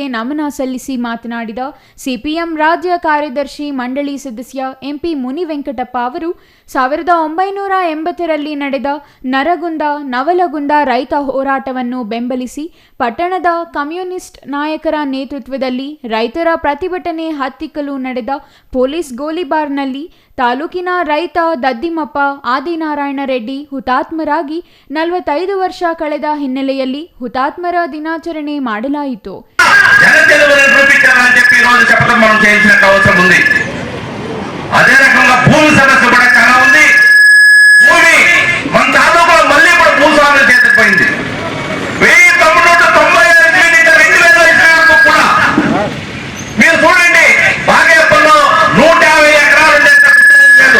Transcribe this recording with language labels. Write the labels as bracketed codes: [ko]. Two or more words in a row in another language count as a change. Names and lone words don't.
[kn] ನಮನ ಸಲ್ಲಿಸಿ ಮಾತನಾಡಿದ ಸಿಪಿಎಂ ರಾಜ್ಯ ಕಾರ್ಯದರ್ಶಿ ಮಂಡಳಿ ಸದಸ್ಯ ಎಂಪಿ ಮುನಿವೆಂಕಟಪ್ಪ ಅವರು 1980ರಲ್ಲಿ ನಡೆದ ನರಗುಂದ ನವಲಗುಂದ ರೈತ ಹೋರಾಟವನ್ನು ಬೆಂಬಲಿಸಿ ಪಟ್ಟಣದ ಕಮ್ಯುನಿಸ್ಟ್ ನಾಯಕರ ನೇತೃತ್ವದಲ್ಲಿ ರೈತರ ಪ್ರತಿಭಟನೆ ಹತ್ತಿಕ್ಕಲು ನಡೆದ ಪೊಲೀಸ್ ಗೋಲಿಬಾರ್ನಲ್ಲಿ ತಾಲೂಕಿನ ರೈತ ದದ್ದಿಮಪ್ಪ ಆದಿನಾರಾಯಣ ರೆಡ್ಡಿ ಹುತಾತ್ಮರಾಗಿ 45 ವರ್ಷ ಕಳೆದ ಹಿನ್ನೆಲೆಯಲ್ಲಿ ಹುತಾತ್ಮರ ದಿನಾಚರಣೆ ಮಾಡಲಾಯಿತು. [te] అదే రకంగా భూమి సదస్సు కూడా చాలా ఉంది. భూమి మన తాలూకులో మళ్ళీ కూడా భూస్వాముల చేతికి పోయింది. 1995 కూడా మీరు చూడండి, బాగేపల్లో 150 ఎకరాలు ఉండేది లేదు.